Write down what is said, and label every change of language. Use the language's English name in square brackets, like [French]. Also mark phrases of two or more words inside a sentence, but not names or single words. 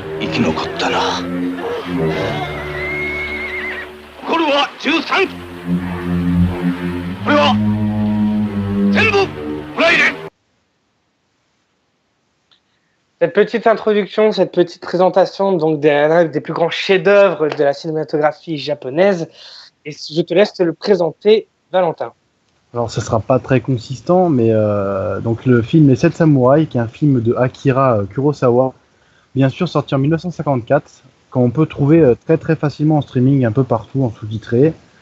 [Japanese] 生き残ったな。残るは13機。これは全部フライで。 [French] Cette petite introduction, cette petite présentation donc des plus grands chefs-d'œuvre de la cinématographie japonaise, et je te laisse te le présenter, Valentin. Alors, ce sera pas très consistant, mais donc le film Les 7 Samouraïs, qui est un film de Akira Kurosawa, bien sûr sorti en 1954, qu'on peut trouver très très facilement en streaming un peu partout, en sous-titré.